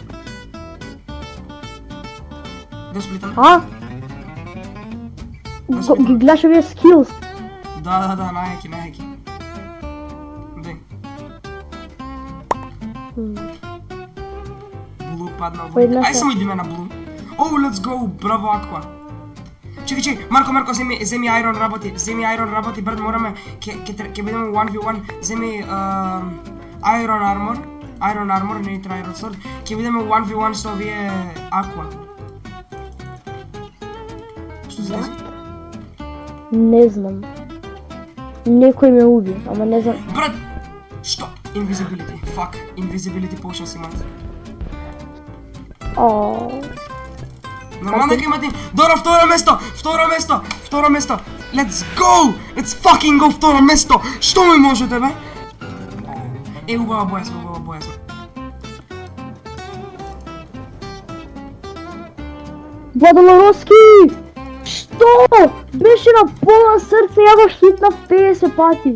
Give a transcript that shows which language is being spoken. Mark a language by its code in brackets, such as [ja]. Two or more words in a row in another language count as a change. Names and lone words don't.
[mk] Да сплитам? Ги гледаш овие скилс? Да, најаки. Дай. Блу падна во водите. Ај само идеме на блу. О, [en] let's go, [mk] браво аква. Чекай, Марко, земи Iron работи, брат, мораме, ќе бидеме 1v1, земи [en] Iron Armor, [mk] не ни треба [en] Iron Sword, [mk] ќе бидеме 1v1 со овие аква. Што се дesi? Не знам. Некој ме уби, ама не знам. Брат, што? [en] Invisibility potion [mk] си имате. Нормално ќе имате. Добро, второ место. [en] Let's go! Let's fucking go [mk] второ место. Што ми можете, бе? Убава боја сме. Владолороски! Што? Беше на пола срце, ја го хитнав 50 пати.